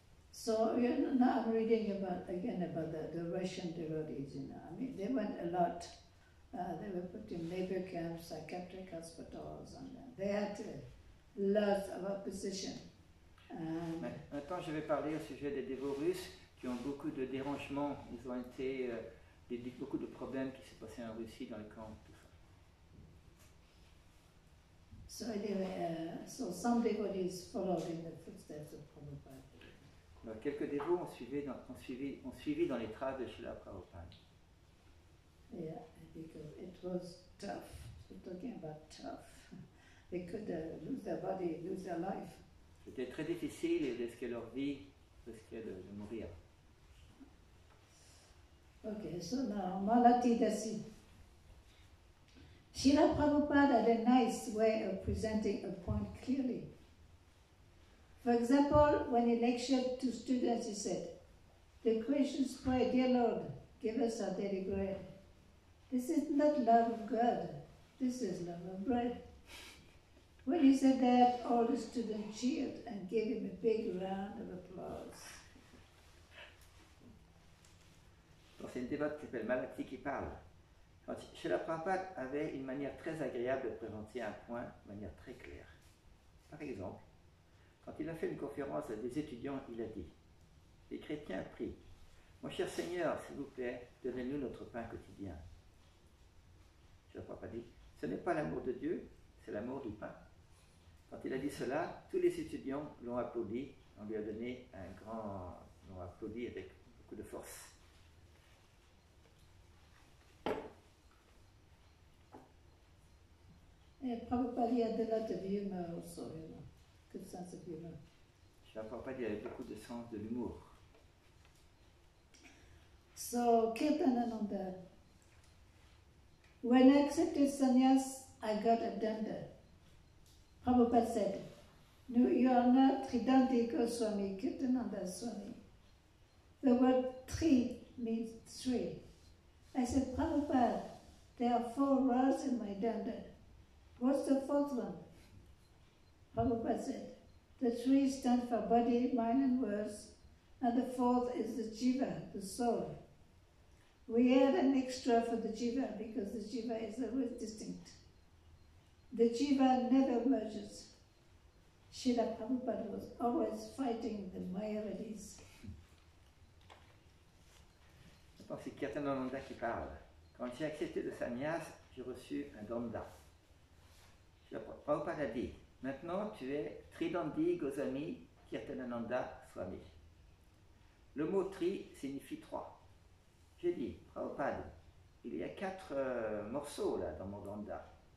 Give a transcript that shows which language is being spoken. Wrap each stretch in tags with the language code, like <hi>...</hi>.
<en>So now I'm reading about the Russian devotees. I mean, they went a lot. They were put in labor camps, psychiatric hospitals, and they had lots of opposition.</en> <fr>Maintenant, je vais parler au sujet des dévots russes qui ont beaucoup de dérangements. Ils ont été beaucoup de problèmes qui s'est passé en Russie dans les camps, tout ça.</fr> <en>So anyway, so some devotees followed in the footsteps of Prabhupada.</en> <fr>Alors, quelques dévots ont suivi dans les traces de Srila Prabhupada.</fr> <en>Yeah, because it was tough. We're talking about tough. They could lose their body, lose their life.</en> <fr>C'était très difficile et risquaient leur vie, risquaient de mourir.</fr> <en>Okay, so now Malati Dasi. Srila Prabhupada had a nice way of presenting a point clearly. For example, when he lectured to students, he said, the Christians pray, dear Lord, give us our daily bread. This is not love of God, this is love of bread. When he said that, all the students cheered and gave him a big round of applause.</en> <fr>Donc c'est une dévote qui s'appelle Malati qui parle. Quand Srila Prabhupada avait une manière très agréable de présenter un point de manière très claire. Par exemple, quand il a fait une conférence à des étudiants, il a dit « Les chrétiens prient. Mon cher Seigneur, s'il vous plaît, donnez-nous notre pain quotidien. » Srila Prabhupada dit « Ce n'est pas l'amour de Dieu, c'est l'amour du pain. » Quand il a dit cela, tous les étudiants l'ont applaudi. On lui a donné l'ont applaudi avec beaucoup de force.</fr> <en>And Prabhupada had a lot of humor also, you know, good sense of humor.</en> <fr>Srila Prabhupada avait beaucoup de sens de l'humour.</fr> <en>So, Kirtanananda, when I accepted sannyas, I got a danda. Prabhupada said, no, you are not Tridanti Goswami, Kirtananda Swami. The word tri means three. I said, Prabhupada, there are 4 rods in my danda. What's the 4th one? Prabhupada said, the 3 stand for body, mind and words, and the 4th is the jiva, the soul. We add an extra for the jiva because the jiva is always distinct. The jiva never merges. Srila Prabhupada was always fighting the Mayavadis.</en> <fr>Maintenant, c'est Kirtanananda qui parle. Quand j'ai accepté le sannyas, j'ai reçu un danda. Prabhupada a dit, maintenant tu es Tridandi Goswami Kirtanananda Swami. Le mot tri signifie 3. J'ai dit, Prabhupada, il y a 4 morceaux là dans mon danda.</fr>